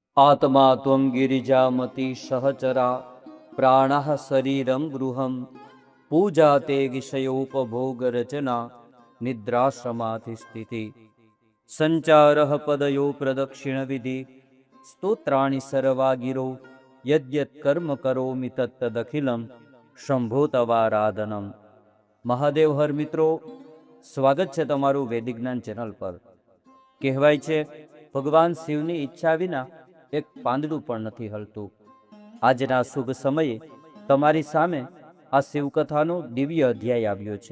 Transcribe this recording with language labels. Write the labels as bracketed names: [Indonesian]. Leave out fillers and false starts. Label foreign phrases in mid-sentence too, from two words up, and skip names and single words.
[Sanskrit] आत्मा त्वं गिरिजामति सहचरा प्राणः शरीरं गृहं पूजा ते विषयोपभोगरचना निद्राश्रमाधिस्थिति संचारः पदयो प्रदक्षिणविधि स्तोत्राणि सर्वा गिरो यद्यत् कर्म करोमि तत्तदखिलं शंभो तवाराधनम। [Gujarati] મહાદેવ હર મિત્રો, સ્વાગત છે તમારું વૈદિક જ્ઞાન ચેનલ પર। કહેવાય છે ભગવાન શિવની ઈચ્છા વિના એક પાંદડું પણ નથી હલતું। આજના શુભ સમયે તમારી સામે આ શિવકથાનો દિવ્ય અધ્યાય આવ્યો છે।